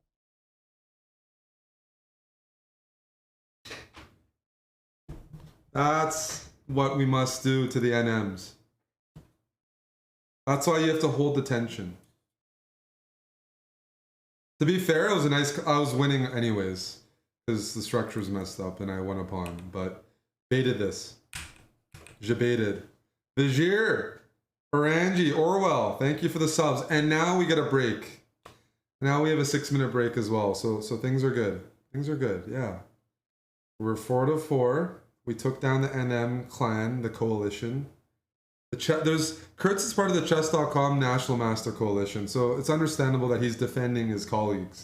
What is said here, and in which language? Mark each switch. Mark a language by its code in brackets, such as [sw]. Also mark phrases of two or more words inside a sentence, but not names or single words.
[en] That's what we must do to the NMs. That's why you have to hold the tension. To be fair, it was a nice... I was winning anyways, because the structure was messed up and I won a pawn, but baited this. Je baited. Vizir, Orangi, Orwell, thank you for the subs. And now we get a break. Now we have a 6-minute break as well, so things are good. Things are good, yeah. We're 4 to 4. We took down the NM clan, the coalition. Kurtz is part of the chess.com National Master Coalition, so it's understandable that he's defending his colleagues.